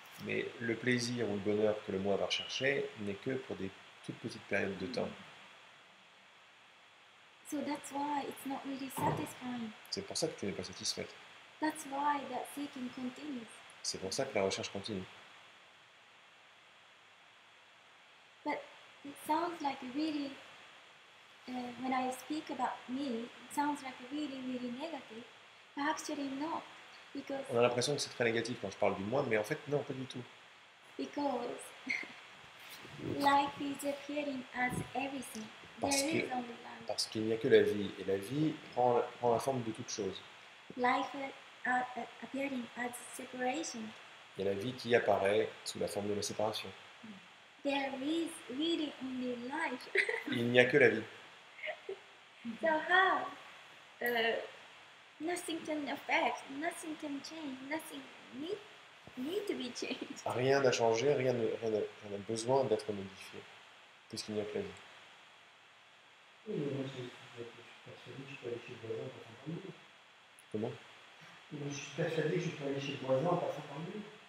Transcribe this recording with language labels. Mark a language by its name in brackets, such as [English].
[French] Mais le plaisir ou le bonheur que le moi va rechercher n'est que pour des toutes petites périodes de temps. [English] So that's why it's not really satisfying. [French] C'est pour ça que tu n'es pas satisfaite. [English] That's why that seeking continues. [French] C'est pour ça que la recherche continue. [English] But it sounds like really, when I speak about me, it sounds like really, really negative. But actually not, because [French] On a l'impression que c'est très négatif quand je parle du moi, mais en fait non, pas du tout. [English] because life is appearing as everything. [French] Parce [English] There [French] que- [English] is only life. [French] Parce qu'il n'y a que la vie, et la vie prend la forme de toute chose. [English] Life appearing as separation. [French] Il y a la vie qui apparaît sous la forme de la séparation. [English] There is really only life. [French] Il n'y a que la vie. [English] So how nothing can affect, nothing can change, nothing need to be changed. [French] Rien n'a changé, rien n'a besoin d'être modifié, puisqu'il n'y a que la vie. Oui, mais moi, je suis persuadé que je peux aller chez le voisin en passant par le mur. Comment? Moi, je suis persuadé que je peux aller chez le voisin en passant par le mur.